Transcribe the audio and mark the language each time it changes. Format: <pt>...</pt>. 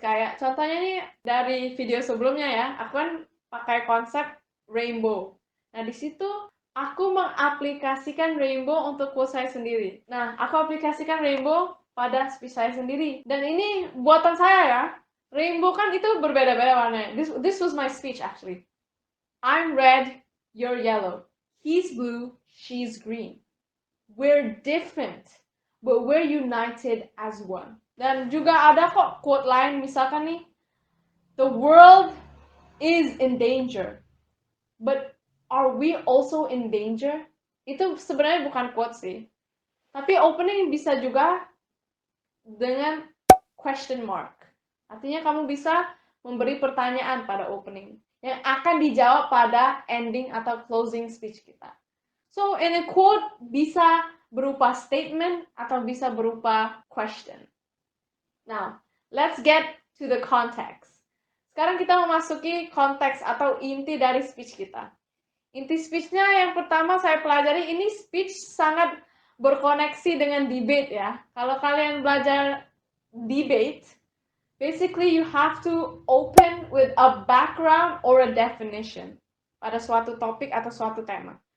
<id>Kayak contohnya nih dari video sebelumnya ya, aku kan pakai konsep rainbow. Nah, di situ aku mengaplikasikan rainbow untuk quote saya sendiri. Nah, aku aplikasikan rainbow pada speech saya sendiri. Dan ini buatan saya ya. Rainbow kan itu berbeda-beda warnanya.</id> <en>This was my speech actually. I'm red, you're yellow. He's blue, she's green. We're different, but we're united as one.</en> <id>Dan juga ada kok quote lain, misalkan nih,</id> <en>the world is in danger, but are we also in danger?</en> <id>Itu sebenarnya bukan quote sih, tapi opening bisa juga dengan question mark. Artinya kamu bisa memberi pertanyaan pada opening yang akan dijawab pada ending atau closing speech kita.</id> <en>So, in a quote</en> <id>bisa berupa statement atau bisa berupa question.</id> <en>Now, let's get to the context.</en> <id>Sekarang kita memasuki konteks atau inti dari speech kita. Inti speech-nya yang pertama saya pelajari, ini speech sangat berkoneksi dengan debate ya. Kalau kalian belajar debate,</id> <en>basically you have to open with a background or a definition</en> <id>pada suatu topik atau suatu tema.</id>